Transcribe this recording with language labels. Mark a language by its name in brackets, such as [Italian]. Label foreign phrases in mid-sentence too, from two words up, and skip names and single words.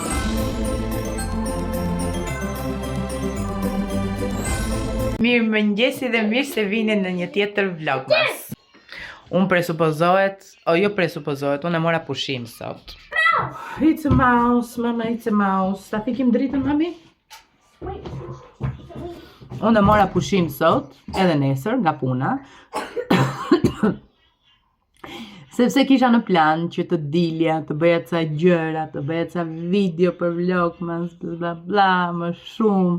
[Albanian] Mirë mëngjesi dhe mirë se vini në një tjetër vlogmas. Unë presupozohet, jo presupozohet, unë e mora pushim sot. [English] It's a mouse, mama, it's a mouse. [Albanian] Ta fikim dritën, mami? Unë e mora pushim sot, edhe nesër, nga puna. Sepse kisha në plan që të dilja, të bëja ca gjëra, të bëja ca video për vlogmas, bla bla, më shumë.